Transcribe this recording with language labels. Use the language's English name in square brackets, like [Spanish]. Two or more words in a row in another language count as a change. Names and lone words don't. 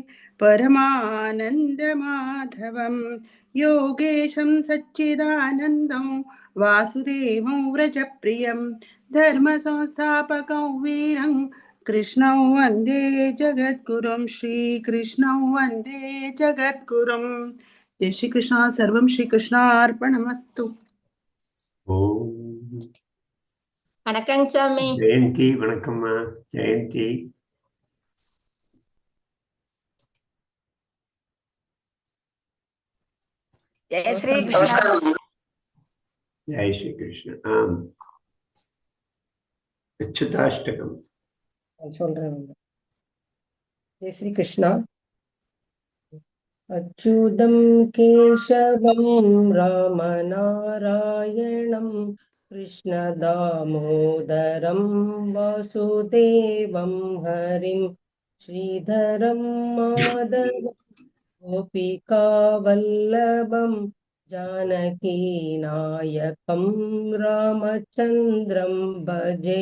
[Sanskrit] परमानन्दमाधवं योगेशं सच्चिदानन्दं वासुदेवं व्रजप्रियं धर्मसंस्थापकं वीरं कृष्णं वन्दे जगद्गुरुं श्रीकृष्णं वन्दे जगद्गुरुं। जय श्री कृष्ण। सर्वं श्री कृष्णार्पणमस्तु। [Tamil] ஓம். வணக்கம் சாமி. ஜெயந்தி வணக்கம்மா. ஜெயந்தி ஜெய ஸ்ரீ கிருஷ்ணா. ஜெய் ஸ்ரீ கிருஷ்ண. ஆம், அச்சுதாஷ்டகம் சொல்றேன். [Sanskrit] जय श्री कृष्णा। अच्युतं केशवं रामनारायणं कृष्णदामोदरं वासुदेवं हरिं श्रीधरं माधवं गोपिकावल्लभं जानकीनायकं रामचन्द्रं भजे।